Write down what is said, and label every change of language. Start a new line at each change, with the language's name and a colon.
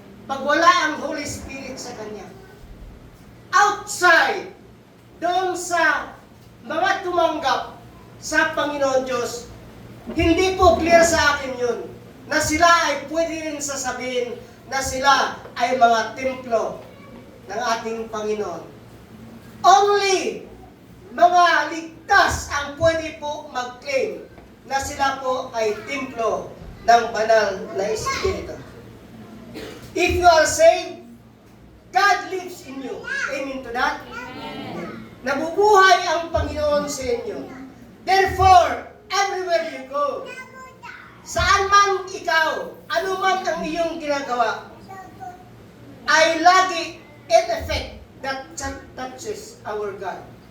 Filipino: Pag wala ang Holy Spirit sa kanya. Outside, doon sa mga tumanggap sa Panginoon Diyos, hindi po clear sa akin yun na sila ay pwede rin sasabihin na sila ay mga templo ng ating Panginoon. Only mga ligtas ang pwede po mag-claim na sila po ay templo ng banal na Espiritu.
English: If you are saved, God lives in you. Amen to that? Amen.
Filipino: Nabubuhay ang Panginoon sa inyo.
English: Therefore, everywhere you go,
Filipino: saan man ikaw, ano man ang iyong ginagawa, ay lagi
English: in effect that touches our God.